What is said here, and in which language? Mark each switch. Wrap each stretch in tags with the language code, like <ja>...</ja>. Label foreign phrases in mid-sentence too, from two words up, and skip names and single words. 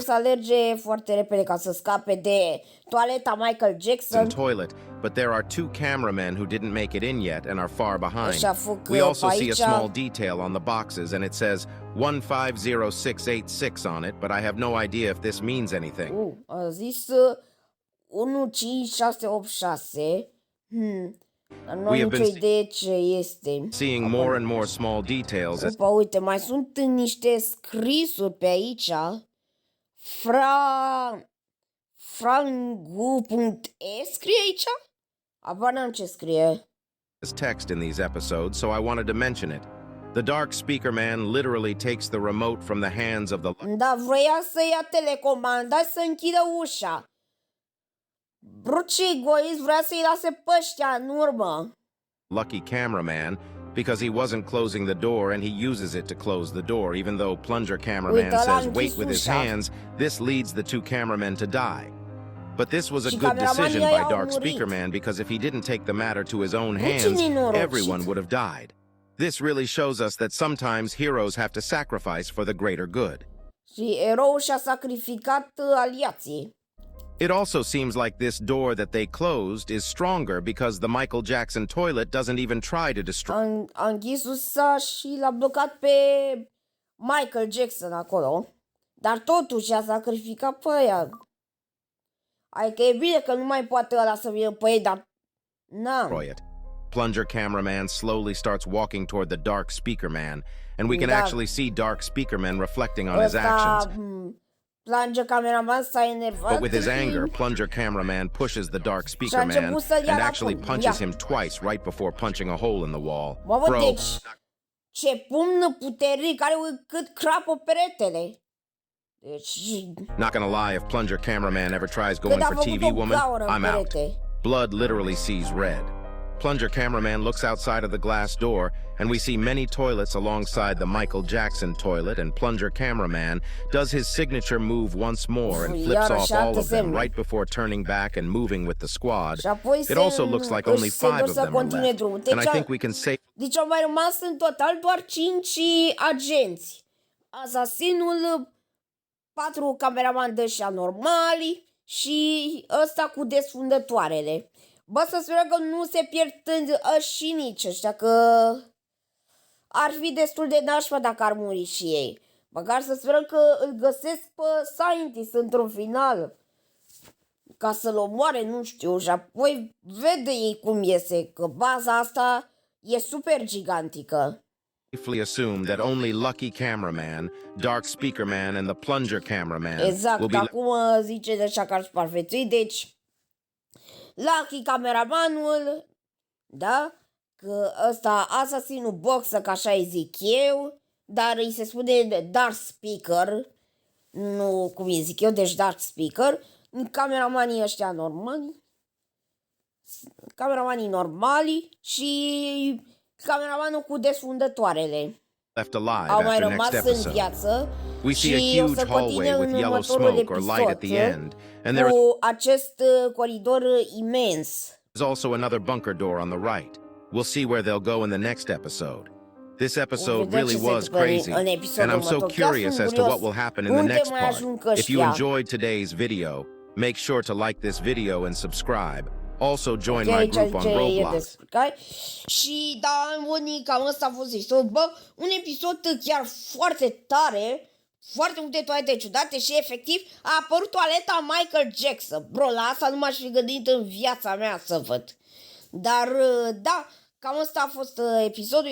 <ro>Jackson să alerge foarte repede ca să scape de toaleta Michael Jackson.</ro> <en>toilet, but there are 2 cameramen who didn't make it in yet and are far behind.</en> <ro>Ăștia fug</ro> <en>We also</en> <ro>pe</ro> <en>see a</en> <ro>aici.</ro> <en>small detail on the boxes and it says 150686 on it, but I have no idea if this means anything.</en> <ro>A zis 15686. Dar nu am</ro> <en>We have</en> <ro>nicio</ro> <en>been</en> <ro>idee ce este.</ro> <en>Seeing more and more small details as</en> <ro>Opa, uite, mai sunt niște scrisuri pe aici. Frangu.e scrie aici? Aba n-am ce scrie.</ro> <en>text in these episodes, so I wanted to mention it. The dark speaker man literally takes the remote from the hands of the</en> <ro>Da, vroia să ia telecomanda și să închidă ușa. Bro, ce egoist, vrea să-i lase pe ăștia în urmă.</ro> <en>lucky cameraman because he wasn't closing the door and he uses it to close the door, even though plunger cameraman</en> <ro>Uite, ăla a</ro> <en>says</en> <ro>închis</ro> <en>wait with his</en> <ro>ușa.</ro> <en>hands. This leads the 2 cameramen to die. But this was a</en> <ro>Și</ro> <en>good decision</en> <ro>cameramanii ăia</ro> <en>by</en> <ro>au</ro> <en>Dark</en> <ro>murit.</ro> <en>Speaker Man because if he didn't take the matter to his own</en> <ro>ce</ro> <en>hands,</en> <ro>nenorocit.</ro> <en>everyone would have died. This really shows us that sometimes heroes have to sacrifice for the greater good.</en> <ro>Și eroul și-a sacrificat aliații.</ro> <en>It also seems like this door that they closed is stronger because the Michael Jackson toilet doesn't even try to destroy.</en> <ro>A închis ușa și l-a blocat pe Michael Jackson acolo. Dar totuși a sacrificat pe ea. Adică e bine că nu mai poate ăla să vină pe ei, dar...</ro> <en>It. Plunger cameraman slowly starts walking toward the dark speaker man, and we can</en> <ro>Da.</ro> <en>actually see dark speaker man reflecting on his actions.</en> <ro>Plunge cameraman s-a enervat.</ro> <en>But with his anger, plunger cameraman pushes the dark speaker man and actually punches him twice right before punching a hole in the wall.</en> <ro>Mamă, deci, ce pumn puternic, are cât crapă peretele. Deci...</ro> <en>Not gonna lie, if plunger cameraman ever tries going for TV woman, I'm out. Blood literally sees red. Plunger cameraman looks outside of the glass door, and we see many toilets alongside the Michael Jackson toilet, and plunger cameraman does his signature move once more and flips off all of them right before turning back and moving with the squad. It also looks like only 5 of them are left, and I think we can say...</en> <ro>Deci au mai rămas în total doar 5 agenți. Asasinul, 4 cameraman de ăștia normali și ăsta cu desfundătoarele. Bă, să sperăm că nu se pierd și nici ăștia, că ar fi destul de nașpa dacă ar muri și ei. Măcar să sperăm că îl găsesc pe Scientist într-un final, ca să-l omoare, nu știu, și apoi vede ei cum iese, că baza asta e super gigantică.</ro> <en>Safely assume that only lucky cameraman, dark speaker man and the plunger cameraman</en> <ro>exact, acum zice de așa că ar supraviețui, deci lucky cameramanul, da, că ăsta asasinul boxă, că așa îi zic eu, dar îi se spune dark speaker, nu cum îi zic eu, deci dark speaker, cameramanii ăștia normali și cameramanul cu desfundătoarele. Au mai rămas în viață și o să continue în următorul episod cu acest coridor imens.</ro> <en>There's also another bunker door on the right. We'll see where they'll go in the next episode. This episode really was crazy, and I'm so curious as to what will happen in the next part. If you enjoyed today's video, make sure to like this video and subscribe. Also join my group on Roblox.</en> <ro>Și da, unii cam ăsta a fost episod. Bă, un episod chiar foarte tare, foarte multe toalete ciudate și efectiv a apărut toaleta Michael Jackson. Bro, la asta nu m-aș fi gândit în viața mea să văd. Dar da, cam ăsta a fost episodul.</ro>